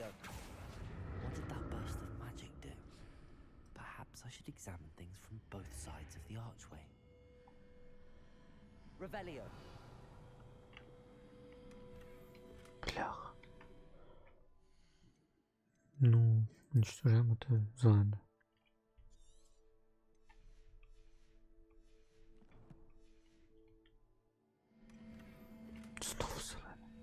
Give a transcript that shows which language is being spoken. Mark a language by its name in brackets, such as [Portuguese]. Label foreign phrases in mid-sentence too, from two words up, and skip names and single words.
[English] What did that burst of magic do? Perhaps I should examine things from both sides of the archway. Revelio! [Ukrainian] Бляха. Ну, уничтожаємо те зелене. Знову зелене.